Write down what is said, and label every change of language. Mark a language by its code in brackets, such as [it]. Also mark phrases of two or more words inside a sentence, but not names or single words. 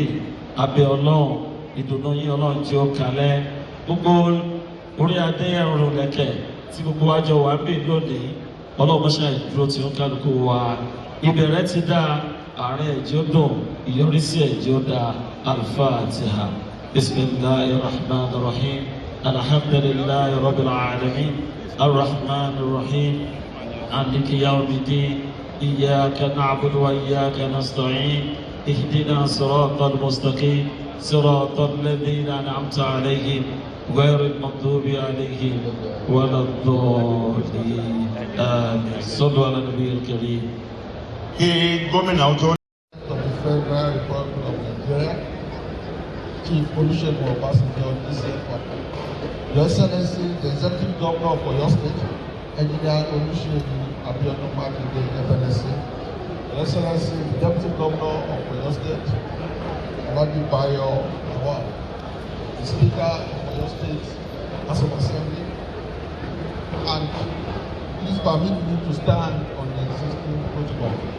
[yo] Abẹ́ Ọlọ́run, ìdùnnú yín Ọlọ́run jẹ́ ó kalẹ̀. Gbogbo orí adé ẹ̀rùn lẹ́kẹ̀ tí gbogbo wa jọ wà ń bì lónìí, Ọlọ́run mọ́ṣá ìdúró tí ó ń kálukú wa. Ìbẹ̀rẹ̀ ti dá, àárín ẹ̀jẹ̀ ó dùn, ìyọrísí ẹ̀jẹ̀ ó dá. Al-Fatiha. [ar] بسم الله الرحمن الرحيم. الحمد لله رب العالمين. الرحمن الرحيم. مالك يوم الدين. إياك نعبد وإياك نستعين. اهدنا الصراط المستقيم. صراط الذين أنعمت عليهم. غير المغضوب عليهم ولا الضالين آمين. صلوا على النبي الكريم. [yo] Kí gómìnà tó. [en] Of the Federal Republic of Nigeria, Chief Olusegun Obasanjo, Your Excellency, the Executive Governor of Oyo State, Engineer Olusegun Makinde, FNSC, Your Excellency, the Deputy Governor of Oyo State, Bayo, the Speaker of Oyo State House of Assembly, and please permit me to stand on the existing protocol.